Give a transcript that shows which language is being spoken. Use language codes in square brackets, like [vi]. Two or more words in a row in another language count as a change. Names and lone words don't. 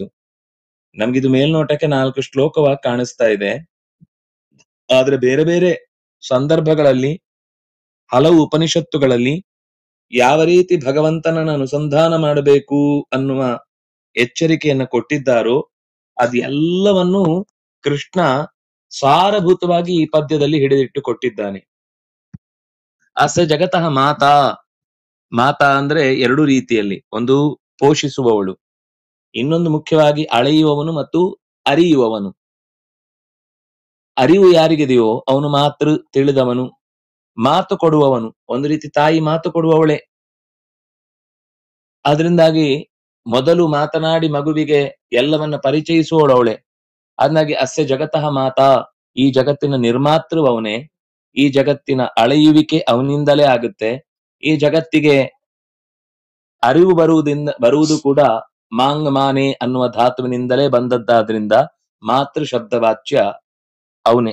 [kn] ನಮ್ಗಿದು ಮೇಲ್ನೋಟಕ್ಕೆ 4 ಶ್ಲೋಕವಾಗಿ ಕಾಣಿಸ್ತಾ ಇದೆ, ಆದ್ರೆ ಬೇರೆ ಬೇರೆ ಸಂದರ್ಭಗಳಲ್ಲಿ ಹಲವು ಉಪನಿಷತ್ತುಗಳಲ್ಲಿ ಯಾವ ರೀತಿ ಭಗವಂತನನ್ನು ಅನುಸಂಧಾನ ಮಾಡಬೇಕು ಅನ್ನುವ ಎಚ್ಚರಿಕೆಯನ್ನ ಕೊಟ್ಟಿದ್ದಾರೋ ಅದೆಲ್ಲವನ್ನೂ ಕೃಷ್ಣ ಸಾರಭೂತವಾಗಿ ಈ ಪದ್ಯದಲ್ಲಿ ಹಿಡಿದಿಟ್ಟು ಕೊಟ್ಟಿದ್ದಾನೆ. [sa] ಅಸ್ಯ ಜಗತಃ ಮಾತಾ. [kn] ಮಾತಾ ಅಂದ್ರೆ 2 ರೀತಿಯಲ್ಲಿ, ಒಂದು ಪೋಷಿಸುವವಳು, ಇನ್ನೊಂದು ಮುಖ್ಯವಾಗಿ ಅಳೆಯುವವನು ಮತ್ತು ಅರಿಯುವವನು. ಅರಿವು ಯಾರಿಗಿದೆಯೋ ಅವನು ಮಾತ್ರ ತಿಳಿದವನು. ಮಾತು ಕೊಡುವವನು ಒಂದು ರೀತಿ ತಾಯಿ ಮಾತು ಕೊಡುವವಳೆ. ಆದ್ರಿಂದಾಗಿ ಮೊದಲು ಮಾತನಾಡಿ ಮಗುವಿಗೆ ಎಲ್ಲವನ್ನ ಪರಿಚಯಿಸುವವಳವಳೆ. [sa] ಅದನ್ನಾಗಿ ಅಸ್ಯ ಜಗತಃ ಮಾತಾ, [kn] ಈ ಜಗತ್ತಿನ ನಿರ್ಮಾತೃ ಅವನೇ, ಈ ಜಗತ್ತಿನ ಅಳೆಯುವಿಕೆ ಅವನಿಂದಲೇ ಆಗುತ್ತೆ. ಈ ಜಗತ್ತಿಗೆ ಅರಿವು ಬರುವುದು ಕೂಡ ಮಾಂಗ್ ಮಾನೆ ಅನ್ನುವ ಧಾತುವಿನಿಂದಲೇ ಬಂದದ್ದಾದ್ರಿಂದ ಮಾತೃ ಶಬ್ದವಾಚ್ಯ ಅವನೇ.